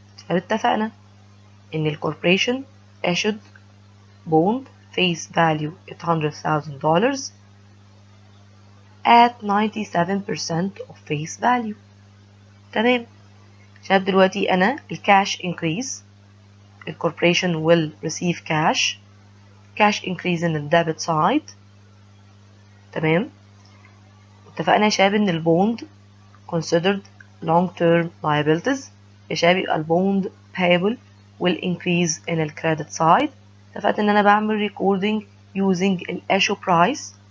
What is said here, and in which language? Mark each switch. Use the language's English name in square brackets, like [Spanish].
[Arabic] اتفقنا ان الكوربريشن [English] issued bond face value $800,000 at 97% of face value. [Arabic] تمام. شباب دلوقتي انا الكاش [English] increase، الكوربريشن will receive cash increase in the debit side. [Arabic] تمام. اتفقنا يا شباب ان البوند [English] considered long term liabilities. [Arabic] يا شباب يبقى البوند [English] payable will increase in the credit side. [Arabic] اتفقت ان انا بعمل [English] recording using [Arabic] ال [English] issue price.